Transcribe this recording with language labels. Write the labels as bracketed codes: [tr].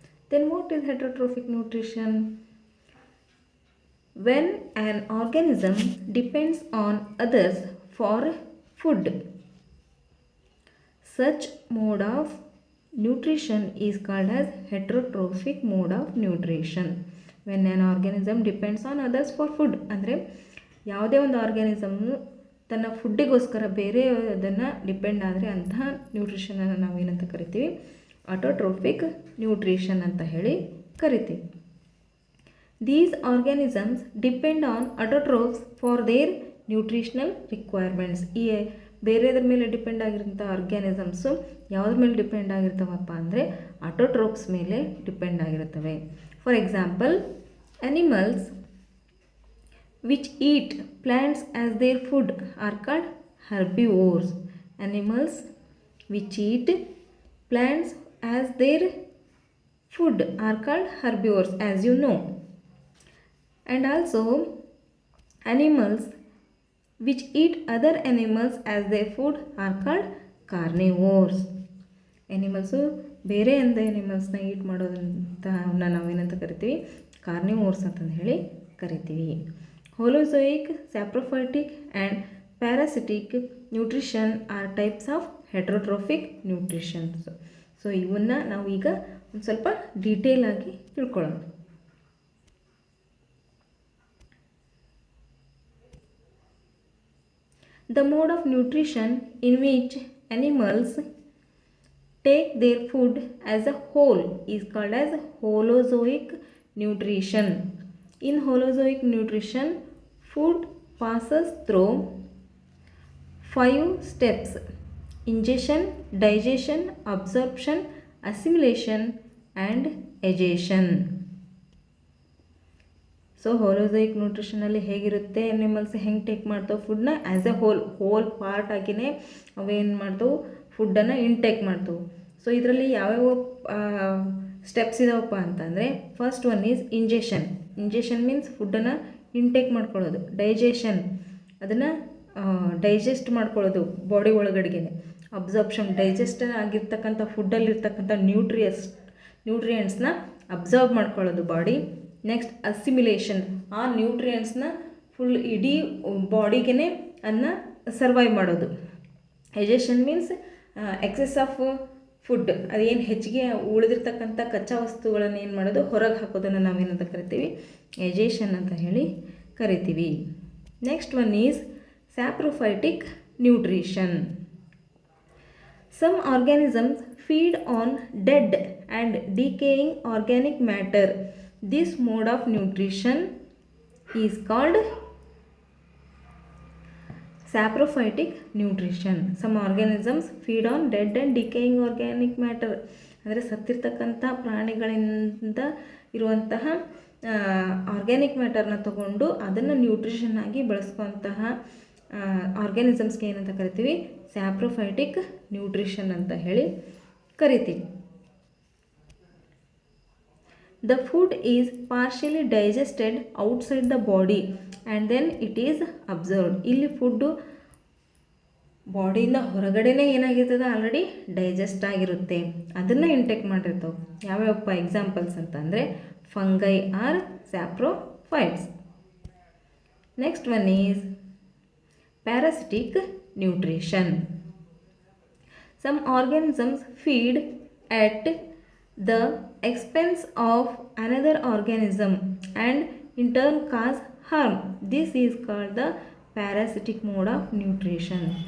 [en] Then what is heterotrophic nutrition? When an organism depends on others for food. Such mode of nutrition is called as heterotrophic mode of nutrition. When an organism depends on others for food, [kn] ಅಂದರೆ ಯಾವುದೇ ಒಂದು organism ತನ್ನ ಫುಡ್ಡಿಗೋಸ್ಕರ ಬೇರೆ ಅದನ್ನು depend ಆದರೆ ಅಂತಹ ನ್ಯೂಟ್ರಿಷನನ್ನು ನಾವು ಏನಂತ ಕರಿತೀವಿ, ಆಟೋಟ್ರೋಫಿಕ್ ನ್ಯೂಟ್ರಿಷನ್ ಅಂತ ಹೇಳಿ ಕರಿತೀವಿ. [en] These organisms depend on autotrophs for their nutritional requirements. [kn] ಈ ಬೇರೆದ್ರ ಮೇಲೆ ಡಿಪೆಂಡ್ ಆಗಿರೋಂಥ ಆರ್ಗ್ಯಾನಿಸಮ್ಸು ಯಾವುದ್ರ ಮೇಲೆ ಡಿಪೆಂಡ್ ಆಗಿರ್ತಾವಪ್ಪ ಅಂದರೆ ಆಟೋಟ್ರೋಪ್ಸ್ ಮೇಲೆ ಡಿಪೆಂಡ್ ಆಗಿರುತ್ತವೆ. [en] For example, animals which eat plants as their food are called herbivores. Animals which eat plants as their food are called herbivores, as you know. And also animals which eat other animals as their food are called carnivores. [kn] Animals ಬೇರೆ ಅಂದ ಎನಿಮಲ್ಸ್ನ ಈಟ್ ಮಾಡೋದಂತ ನಾವೇನಂತ ಕರಿತೀವಿ, carnivores ಅಂತಂದು ಹೇಳಿ ಕರಿತೀವಿ. [en] Holozoic, saprophytic and parasitic nutrition are types of heterotrophic nutritions. [kn] So ಇವನ್ನ ನಾವು ಈಗ ಒಂದು ಸ್ವಲ್ಪ ಡೀಟೇಲ್ ಆಗಿ ತಿಳ್ಕೊಳ್ಳೋಣ. [en] The mode of nutrition in which animals take their food as a whole is called as holozoic nutrition. In holozoic nutrition, food passes through 5 steps: ingestion, digestion, absorption, assimilation and egestion. [kn] So ಹೋಲೋಜೈಕ್ ನ್ಯೂಟ್ರಿಷನಲ್ಲಿ ಹೇಗಿರುತ್ತೆ, animals ಹೆಂಗೆ take ಮಾಡ್ತಾವೆ ಫುಡ್ನ [en] as a whole part [kn] ಆಗಿಯೇ ಅವೇನು ಮಾಡ್ತಾವೆ, ಫುಡ್ಡನ್ನು intake ಮಾಡ್ತಾವೆ. So ಇದರಲ್ಲಿ ಯಾವ್ಯಾವ ಸ್ಟೆಪ್ಸ್ ಇದಾವಪ್ಪ ಅಂತಂದರೆ, [en] First one is ingestion. [kn] Injection means ಫುಡ್ಡನ್ನು ಇಂಟೇಕ್ ಮಾಡ್ಕೊಳ್ಳೋದು. ಡೈಜೆಷನ್, ಅದನ್ನು ಡೈಜೆಸ್ಟ್ ಮಾಡ್ಕೊಳ್ಳೋದು ಬಾಡಿ ಒಳಗಡೆಗೆ. ಅಬ್ಸಾರ್ಪ್ಷನ್, ಡೈಜೆಸ್ಟ್ ಆಗಿರ್ತಕ್ಕಂಥ ಫುಡ್ಡಲ್ಲಿರ್ತಕ್ಕಂಥ ನ್ಯೂಟ್ರಿಯೆಂಟ್ಸ್ನ ಅಬ್ಸಾರ್ಬ್ ಮಾಡ್ಕೊಳ್ಳೋದು ಬಾಡಿ. ನೆಕ್ಸ್ಟ್ ಅಸಿಮಿಲೇಷನ್, ಆ ನ್ಯೂಟ್ರಿಯೆಂಟ್ಸ್ನ ಫುಲ್ ಇಡೀ ಬಾಡಿಗೆ ಅದನ್ನ ಸರ್ವೈವ್ ಮಾಡೋದು. [en] egestion means excess of food, [kn] ಅದೇನು ಹೆಚ್ಚಿಗೆ ಉಳಿದಿರ್ತಕ್ಕಂಥ ಕಚ್ಚಾ ವಸ್ತುಗಳನ್ನು ಏನು ಮಾಡೋದು, ಹೊರಗೆ ಹಾಕೋದನ್ನು ನಾವೇನಂತ ಕರಿತೀವಿ, ಎಜೆಷನ್ ಅಂತ ಹೇಳಿ ಕರಿತೀವಿ. [en] Next one is saprophytic nutrition. Some organisms feed on dead and decaying organic matter. This mode of nutrition is called saprophytic nutrition. Some organisms feed on dead and decaying organic matter. [kn] ಅಂದರೆ ಸತ್ತಿರ್ತಕ್ಕಂಥ ಪ್ರಾಣಿಗಳಿಂದ ಇರುವಂತಹ organic ಮ್ಯಾಟರ್ನ ತಗೊಂಡು ಅದನ್ನು nutrition ಆಗಿ ಬಳಸ್ಕೊಂತಹ ಆರ್ಗ್ಯಾನಿಸಮ್ಸ್ಗೆ ಏನಂತ ಕರಿತೀವಿ, saprophytic nutrition ಅಂತ ಹೇಳಿ ಕರಿತೀವಿ. [en] The food is partially digested outside the body and then it is absorbed. [kn] ಇಲ್ಲಿ ಫುಡ್ಡು ಬಾಡಿಯಿಂದ ಹೊರಗಡೆನೇ ಏನಾಗಿರ್ತದೆ, ಆಲ್ರೆಡಿ ಡೈಜೆಸ್ಟ್ ಆಗಿರುತ್ತೆ, ಅದನ್ನು ಇಂಟೇಕ್ ಮಾಡಿರ್ತಾವೆ. [en] ಯಾವ್ಯಾವಪ್ಪ ಎಕ್ಸಾಂಪಲ್ಸ್ ಅಂತಂದರೆ fungi are saprophytes. Next one is parasitic nutrition. Some organisms feed at the expense of another organism and in turn cause harm. This is called the parasitic mode of nutrition.